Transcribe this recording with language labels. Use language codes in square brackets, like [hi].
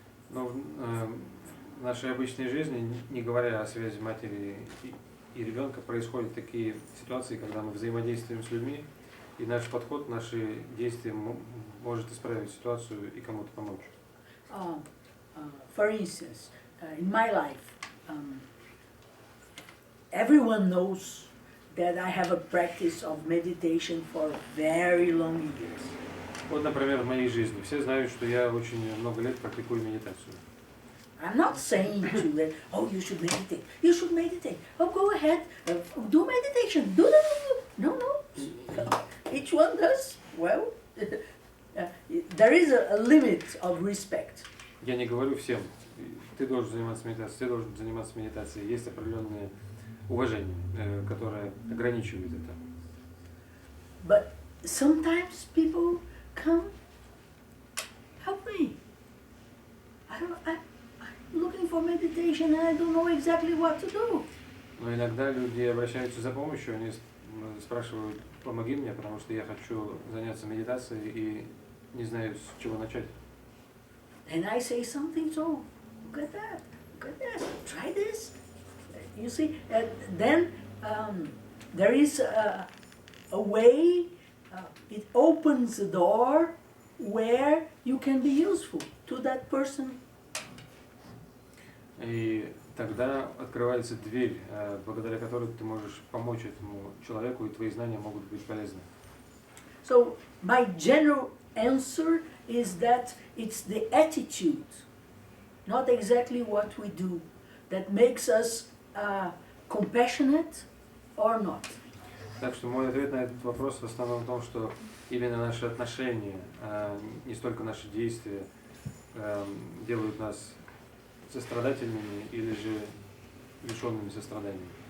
[ru] Но в нашей обычной жизни, не говоря о связи матери и ребенка, происходят такие ситуации, когда мы взаимодействуем с людьми, и наш подход, наши действия может исправить ситуацию и кому-то помочь. [en] For instance, in my life, everyone knows that I have a practice of meditation for very long years. [ru] Вот, например, в моей жизни. Все знают, что я очень много лет практикую медитацию. [en] I'm not saying to you that, oh, you should meditate. You should meditate. Oh, go ahead, do meditation. Do. No. Each one does well. There is a limit of respect. [ru] Я не говорю всем, ты должен заниматься медитацией, ты должен заниматься медитацией. Есть определенное уважение, которое ограничивает это. [en] But sometimes people come, help me. I'm looking for meditation and I don't know exactly what to do. [ru] Но иногда люди обращаются за помощью, они спрашивают, помоги мне, потому что я хочу заняться медитацией и не знаю, с чего начать. [en] And I say something, so look at that, try this. You see, then there is a way, it opens the door where you can be useful to that person. [ru] И тогда открывается дверь, благодаря которой ты можешь помочь этому человеку, и твои знания могут быть полезны. [en] So my general answer is that it's the attitude, not exactly what we do, that makes us compassionate or not. [ru] Так что мой ответ на этот вопрос в основном в том, что именно наши отношения, не столько наши действия, делают нас сострадательными или же лишенными сострадания.